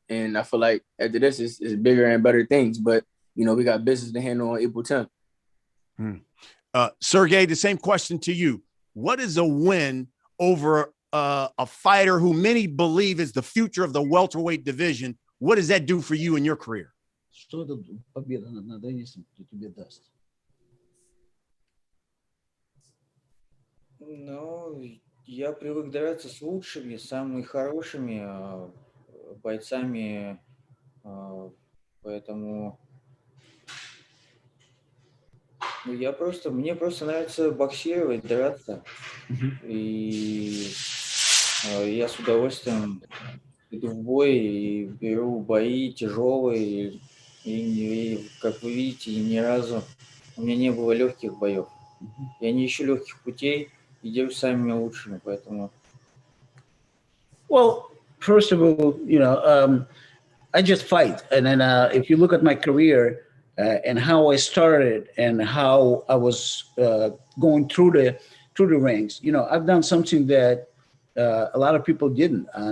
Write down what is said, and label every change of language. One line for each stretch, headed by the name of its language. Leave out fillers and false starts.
English: And I feel like after this is bigger and better things, but we got business to handle on April 10th. Sergey, the same question to you. What is a win over a fighter who many believe is the future of the welterweight division? What does that do for you in your career?
Russian: Что эта победа над Энисом тебе даст? Ну, я привык драться с лучшими, самыми хорошими бойцами, поэтому мне просто нравится боксировать, драться, и я с удовольствием иду в бой и беру бои тяжелые, и как вы видите, ни разу у меня не было легких боев. Я не ищу легких путей и делюсь самыми лучшими, поэтому.
English: Well, first of all, I just fight, and then if you look at my career and how I started and how I was going through the ranks, I've done something that a lot of people didn't.